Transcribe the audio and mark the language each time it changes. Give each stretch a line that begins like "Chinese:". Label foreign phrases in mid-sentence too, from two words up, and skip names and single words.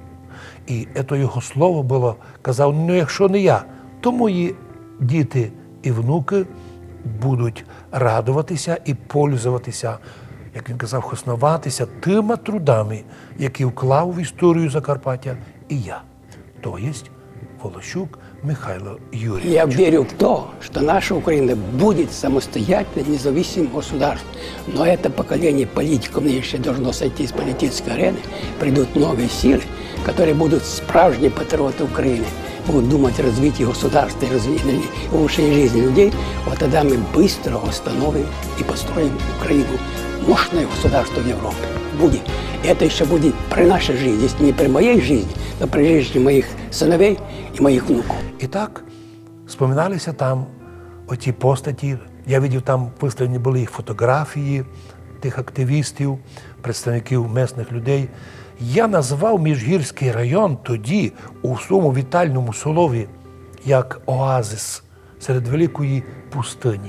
Ukrainian: І це його слово було, казав: ну якщо не я, то мої діти і внуки будуть радуватися і пользуватися, як він казав, хоснуватися тими трудами, які вклав в історію Закарпаття і я, то є Волощук Михайло Юрьевич.
Russian: Я верю в то, что наша Украина будет самостоятельным, независимым государством. Но это поколение политиков еще должно сойти с политической арены. Придут новые силы, которые будут справжние патриоты Украины, будут думать о развитии государства и улучшении жизни людей. Вот тогда мы быстро восстановим и построим Украину, мощное государство в Европе. Будет. Это еще будет при нашей жизни, если не при моей жизни, но при жизни моих сыновей и моих внуков.
Ukrainian: І так споминалися там оті постаті. Я бачив, там виставлені були їх фотографії, тих активістів, представників місних людей. Я назвав Міжгірський район тоді у своєму вітальному слові як оазис серед великої пустині.